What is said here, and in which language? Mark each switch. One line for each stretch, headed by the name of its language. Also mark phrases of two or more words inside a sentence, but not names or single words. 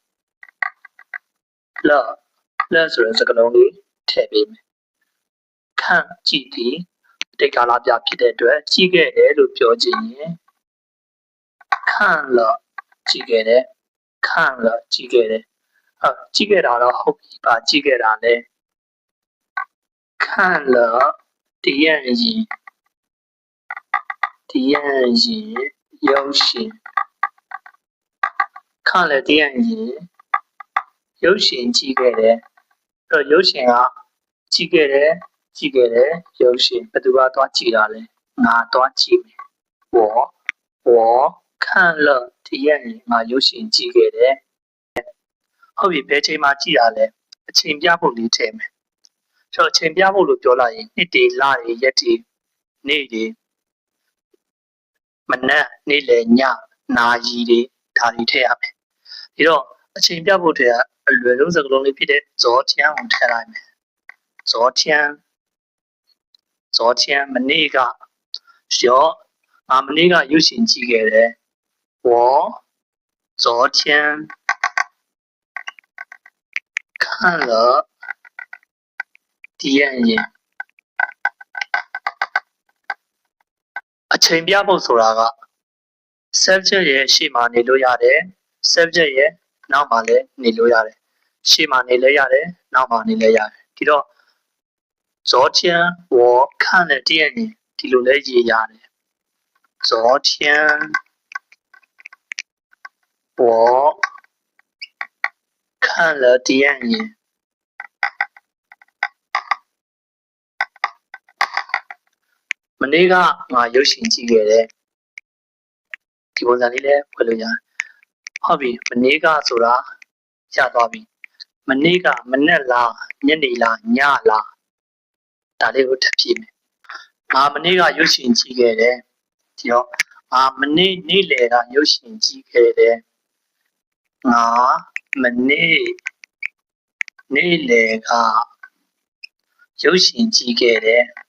Burmese: လက်ဆိုတဲ့စကားလုံးလေးထည့်ပေးမယ်ခန့်ကြည့်သည်အတိတ်ကာလပြဖြစ်တဲ့အတွက်ကြည့်ခဲ့တယ်လို့ပြောချင်ရင်ခန့်了ကြည့်ခဲ့တယ်ခန့်了ကြည့်ခဲ့တယ်ကြည့်ခဲ့တာတော့ဟုတ်ပြီပါကြည့်ခဲ့တာလဲ
Chinese: 看了电影游行看了电影游行
Burmese: ကြည့်ခဲ့တယ်ရုပ်ရှင်ကကြည့်ခဲ့ တယ်ရုပ်ရှင်ဘယ်သူကသွားကြည့်တာလဲငါသွားကြည့်မယ်
Chinese: 我看了电影
Burmese: ငါရုပ်ရှင်ကြည့်ခဲ့တယ်ဟုတ်ပြီဘယ်ချိန်မှကြည့်တာလဲအချိန်ပြဖို့လေးထည့်မယ်ဆိုတော့အချိန်ပြဖို့လို့ပြောလိုက်ရင်နှစ်တွေလတွေရက်တွေနေ့တွေ မနက်နေ့လယ်ညနာရီတွေဒါတွေထည့်ရမယ်ဒီတော့အချိန်ပြဖို့ထည့်အလွယ်ဆုံးစကားလုံးလေးဖြစ်တဲ့ဇော်ချမ်းကိုထည့်လိုက်မယ်ဇော်ချမ်းမနေ့ကရောမနေ့ကရုပ်ရှင်ကြည့်ခဲ့တယ်
Chinese: 我昨天看了电影
Burmese: အချိန်ပြဖို့ဆိုတာက subject ရဲ့ရှေ့မှာနေလို့ရတယ် subject ရဲ့နောက်မှာလည်းနေလို့ရတယ်ရှေ့မှာနေလည်းရတယ်နောက်မှာနေလည်းရတယ်ဒီတော့
Chinese: 昨天我看了电影
Burmese: ဒီလိုလည်းရေးရတယ်昨天
Chinese: 我看了电影
Burmese: မနေ့ကငါရုပ်ရှင်ကြည့်ခဲ့တယ်ဒီပုံစံလေးလည်းဖွဲ့လို့ ရတယ်ဟုတ်ပြီမနေ့ကဆိုတာရသွားပြီမနေ့ကမနက်လားညနေလားညလားဒါလေးကိုထပ်ဖြည့်မယ်ငါမနေ့ကရုပ်ရှင်ကြည့်ခဲ့တယ်ဒီတော့ငါမနေ့နေ့လယ်ကရုပ်ရှင်ကြည့်ခဲ့တယ်ငါမနေ့နေ့လယ်ကရုပ်ရှင်ကြည့်ခဲ့တယ်